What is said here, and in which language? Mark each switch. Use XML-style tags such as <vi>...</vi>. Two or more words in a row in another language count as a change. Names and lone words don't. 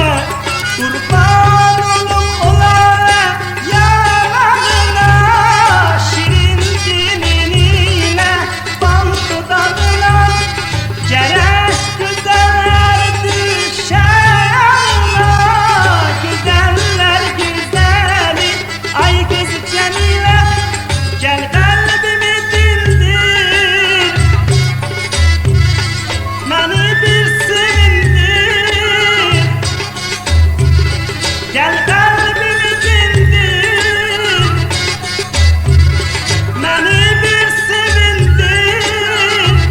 <az>Qurban olum olara yanağına, şirin dilinlə, bal dodağına, gərək gözələr düşər yanına, gözəllər gözəli, ay qız Cəmilə.</az> <tr>Gel kalbimi dindir, beni bir sevindir. Gel kalbimi dindir, beni bir sevindir.</tr>